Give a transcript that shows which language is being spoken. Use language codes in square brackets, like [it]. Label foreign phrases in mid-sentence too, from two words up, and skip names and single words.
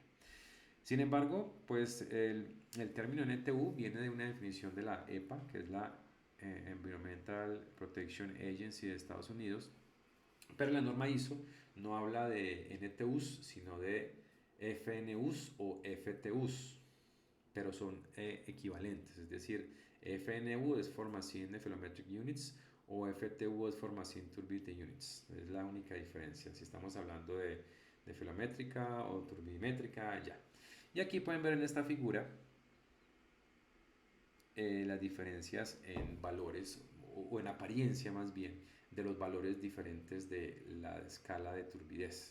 [es] Sin embargo, pues el término NTU viene de una definición de la EPA, que es la [en] Environmental Protection Agency [es] de Estados Unidos, pero la norma ISO no habla de NTUs, sino de FNUs o FTUs, pero son equivalentes, es decir, FNU es [en] Formacine Nephelometric Units [es] o FTU es [en] Formacine Turbidity Units. [es] Es la única diferencia si estamos hablando de nefelométrica o turbidimétrica, ya. Y aquí pueden ver en esta figura las diferencias en valores o en apariencia más bien de los valores diferentes de la escala de turbidez.